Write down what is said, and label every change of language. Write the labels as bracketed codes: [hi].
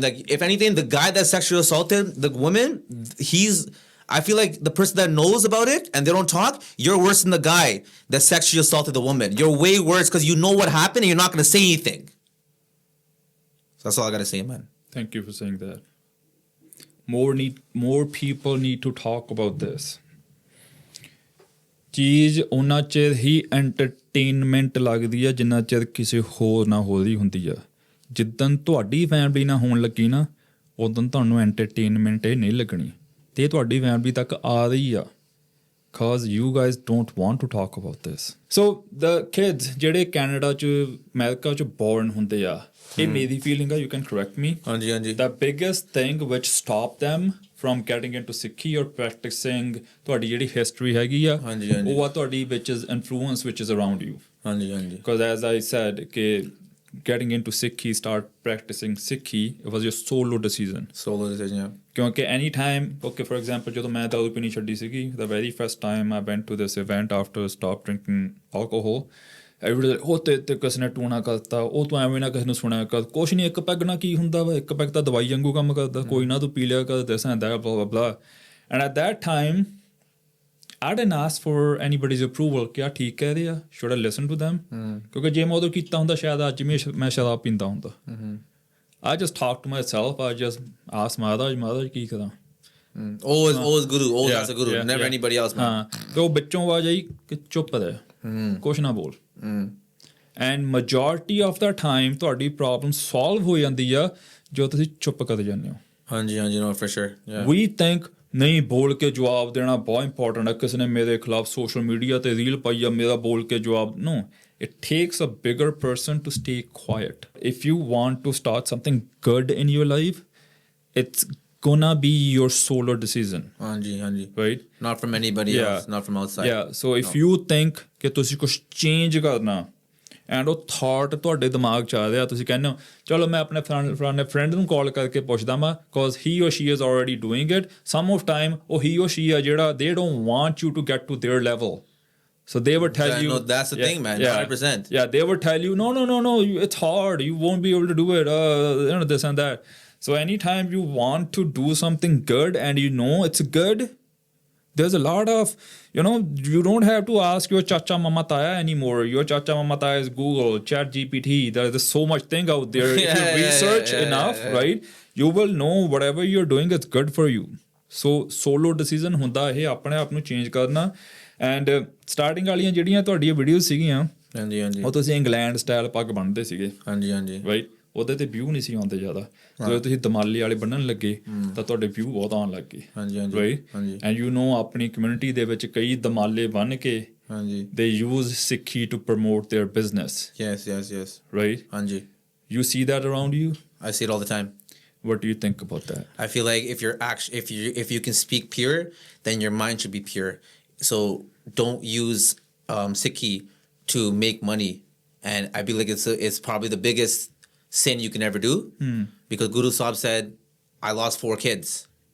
[en] Like, if anything, the guy that sexually assaulted the woman, I feel like the person that knows about it and they don't talk, you're worse than the guy that sexually assaulted the woman. You're way worse because you know what happened and you're not going to say anything. So that's all I got to say, man. Thank you for saying that. More people need to talk about this. [pa] ਚੀਜ਼ ਉਹਨਾਂ ਚਿਰ ਹੀ entertainment ਲੱਗਦੀ ਆ ਜਿੰਨਾ ਚਿਰ ਕਿਸੇ ਹੋਰ ਨਾ ਹੋਦੀ ਹੁੰਦੀ ਆ। ਜਿੱਦਣ ਤੁਹਾਡੀ ਫੈਮਿਲੀ ਨਾਲ ਹੋਣ ਲੱਗੀ ਨਾ, ਉਦੋਂ ਤੁਹਾਨੂੰ ਐਂਟਰਟੇਨਮੈਂਟ ਇਹ ਨਹੀਂ ਲੱਗਣੀ, ਤੇ ਤੁਹਾਡੀ ਫੈਮਿਲੀ ਤੱਕ ਆ ਰਹੀ ਆ, [en] because you guys don't want to talk about this. So the kids [pa] ਜਿਹੜੇ ਕੈਨੇਡਾ 'ਚ ਅਮਰੀਕਾ 'ਚ ਬੋਰਨ ਹੁੰਦੇ ਆ, ਇਹ ਮੇਰੀ ਫੀਲਿੰਗ ਆ, [en] you can correct me. [pa] ਹਾਂਜੀ ਹਾਂਜੀ। [en] The biggest thing which stop them from getting into Sikhi or practicing [pa] ਤੁਹਾਡੀ ਜਿਹੜੀ history ਹੈਗੀ ਆ, ਉਹ ਆ ਤੁਹਾਡੀ [en] which is influence which is around you. [pa] ਹਾਂਜੀ ਹਾਂਜੀ। [en] Because as I said ਕਿ getting into Sikhi, start practicing Sikhi, it was your solo decision. Yeah. Because anytime, okay, for example, ਜਦੋਂ ਮੈਂ ਦਾਰੂ ਪੀਣੀ ਛੱਡੀ ਸੀਗੀ, the very first time I went to this event after stop drinking alcohol, everybody [pa] ਉਹ ਤੇ ਕਿਸੇ ਨੇ ਟੂਣਾ ਕਰਤਾ, ਉਹ ਤੂੰ ਐਵੇਂ ਨਾ ਕਿਸੇ ਨੂੰ ਸੁਣਿਆ ਕਰ, ਕੁਛ ਨਹੀਂ, ਇੱਕ ਪੈਗ ਨਾਲ ਕੀ ਹੁੰਦਾ ਵਾ, ਇੱਕ ਪੈਗ ਤਾਂ ਦਵਾਈ ਵਾਂਗੂ ਕੰਮ ਕਰਦਾ, ਕੋਈ ਨਾ ਤੂੰ ਪੀ ਲਿਆ ਕਰ, [en] this and that, blah blah blah. And at that time I didn't ask for anybody's approval [pa] ਕਿ ਆ ਠੀਕ ਕਹਿ ਰਹੇ ਆ, [en] should I listen to them? [pa] ਕਿਉਂਕਿ ਜੇ ਮੈਂ ਉਦੋਂ ਕੀਤਾ ਹੁੰਦਾ ਸ਼ਾਇਦ ਅੱਜ ਮੈਂ ਸ਼ਰਾਬ ਪੀਂਦਾ ਹੁੰਦਾ. [en] I just talk to myself. I just ask Maharaj [pa] ਕੀ ਕਰਾਂ? [en] Always guru, always as a guru, never anybody else, man. [pa] ਤੇ ਉਹ ਵਿੱਚੋਂ ਆਵਾਜ਼ ਆਈ ਕਿ ਚੁੱਪ ਰਹਿ, ਕੁਛ ਨਾ ਬੋਲ. [en] And majority of the time [pa] ਤੁਹਾਡੀ ਪ੍ਰੋਬਲਮ ਸੋਲਵ ਹੋ ਜਾਂਦੀ ਆ ਜੋ ਤੁਸੀਂ ਚੁੱਪ ਕਰ ਜਾਂਦੇ ਹੋ. ਹਾਂਜੀ ਹਾਂਜੀ, [en] no for sure. We think [pa] ਨਹੀਂ ਬੋਲ ਕੇ ਜਵਾਬ ਦੇਣਾ ਬਹੁਤ ਇੰਪੋਰਟੈਂਟ ਹੈ, ਕਿਸੇ ਨੇ ਮੇਰੇ ਖਿਲਾਫ ਸੋਸ਼ਲ ਮੀਡੀਆ ਤੇ ਰੀਲ ਪਾਈ ਆ, ਮੇਰਾ ਬੋਲ ਕੇ ਜਵਾਬ, no. [en] It takes a bigger person to stay quiet. If you want to start something good in your life, it's gonna be your solo decision. Right? Not from anybody else, not from outside. Yeah, so if you think [pa] ਕਿ ਤੁਸੀਂ ਕੁਛ change ਕਰਨਾ, and ਉਹ thought ਤੁਹਾਡੇ ਦਿਮਾਗ 'ਚ ਆ ਰਿਹਾ, ਤੁਸੀਂ ਕਹਿੰਦੇ ਹੋ ਚਲੋ ਮੈਂ ਆਪਣੇ ਫਲਾਣੇ friend ਨੂੰ ਕਾਲ ਕਰਕੇ ਪੁੱਛਦਾ ਵਾਂ, [en] because he or she is already doing it. Some of time [pa] ਉਹ he or she ਆ ਜਿਹੜਾ, [en] they don't want you to get to their level. So they would tell you... No, that's the thing, man. 100%. Yeah, they would tell you, no, it's hard. You won't be able to do it. This and that. So anytime you want to do something good and you know it's good, there's a lot of, you don't have to ask your chacha mama taya anymore. Your chacha mama taya is Google, Chat GPT. There's so much thing out there. If you research enough, right, you will know whatever you're doing is good for you. [pa] So solo decision ਹੁੰਦਾ ਇਹ ਆਪਣੇ ਆਪ ਨੂੰ change ਕਰਨਾ. And starting ਵਾਲੀਆਂ ਜਿਹੜੀਆਂ ਤੁਹਾਡੀਆਂ videos ਸੀਗੀਆਂ, ਹਾਂਜੀ ਹਾਂਜੀ, ਉਹ ਤੁਸੀਂ ਇੰਗਲੈਂਡ ਸਟਾਈਲ ਪੱਗ ਬੰਨ੍ਹਦੇ ਸੀਗੇ, ਹਾਂਜੀ ਹਾਂਜੀ, ਰਾਈਟ, ਉਹਦੇ ਤੇ ਵਿਊ ਨਹੀਂ ਸੀ ਆਉਂਦੇ ਜ਼ਿਆਦਾ. ਜਦੋਂ ਤੁਸੀਂ ਦਮਾਲੀ ਵਾਲੇ ਬੰਨਣ ਲੱਗੇ ਤਾਂ ਤੁਹਾਡੇ ਵਿਊ ਬਹੁਤ ਆਉਣ ਲੱਗ ਗਏ, ਹਾਂਜੀ ਹਾਂਜੀ, ਰਾਈਟ. ਐਂਡ ਯੂ ਨੋ ਆਪਣੀ ਕਮਿਊਨਿਟੀ ਦੇ ਵਿੱਚ ਕਈ ਦਮਾਲੇ ਬੰਨ੍ਹ ਕੇ ਹਾਂਜੀ [en] they use Sikhi to promote their business. Yes, right, [pa] ਹਾਂਜੀ. [en] You see that around you? I see it all the time. What do you think about that? I feel like if you can speak pure, then your mind should be pure. So don't use Sikhi to make money, and I feel like it's probably the biggest sin you can ever do, because Guru Sahib said, I lost 4 kids.